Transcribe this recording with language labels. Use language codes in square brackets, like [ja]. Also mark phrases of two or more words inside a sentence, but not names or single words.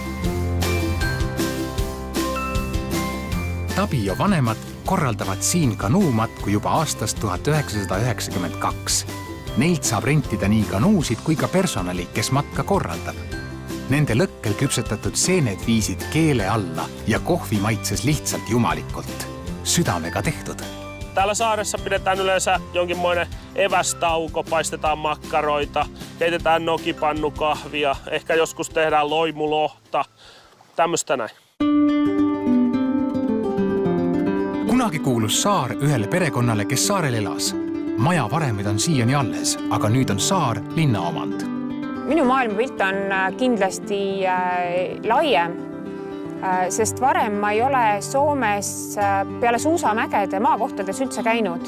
[et] Tabio vanemad korraldavad siin kanuumatku juba aastast 1992. Neilt saab rentida nii kanuusid kui ka personali, kes matka korraldab. Nende lõkkel küpsetatud seened viisid keele alla ja kohvi maitses lihtsalt jumalikult. Sydämega tehtud. [fi] Täällä saaressa pidetään yleensä jonkinmoinen evästauko, paistetaan makkaroita, keitetään nokipannukahvia, ehkä joskus tehdään loimulohta, tämmöistä näin. [et] Kunagi kuulus saar ühele perekonnale, kes saarel elas. Maja varemid on siiani alles, aga nüüd on saar linna omand. Minu maailmapilt on kindlasti laiem, sest varem ma ei ole Soomes peale suusamägede maakohtades üldse käinud.